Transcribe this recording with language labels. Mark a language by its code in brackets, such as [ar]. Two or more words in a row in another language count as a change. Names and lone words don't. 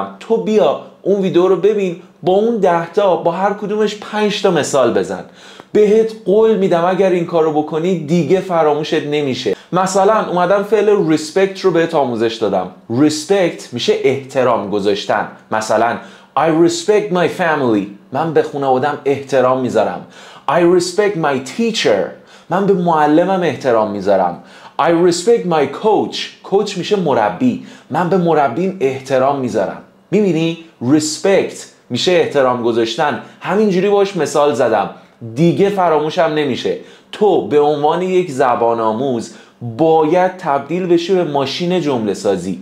[fa] تو بیا اون ویدیو رو ببین، با اون 10 تا با هر کدومش 5 تا مثال بزن. بهت قول میدم اگر این کار رو بکنی دیگه فراموشت نمیشه. مثلا اومدم فعل respect رو بهت آموزش دادم. respect میشه احترام گذاشتن. مثلا [en] I respect my family، [fa] من به خانواده‌ام احترام میذارم. [en] I respect my teacher، [fa] من به معلمم احترام میذارم. [en] I respect my coach [fa] میشه مربی، من به مربیم احترام میذارم. میبینی؟ respect میشه احترام گذاشتن. همینجوری باش مثال زدم، دیگه فراموشم نمیشه. تو به عنوان یک زبان آموز باید تبدیل بشی به ماشین جمله سازی.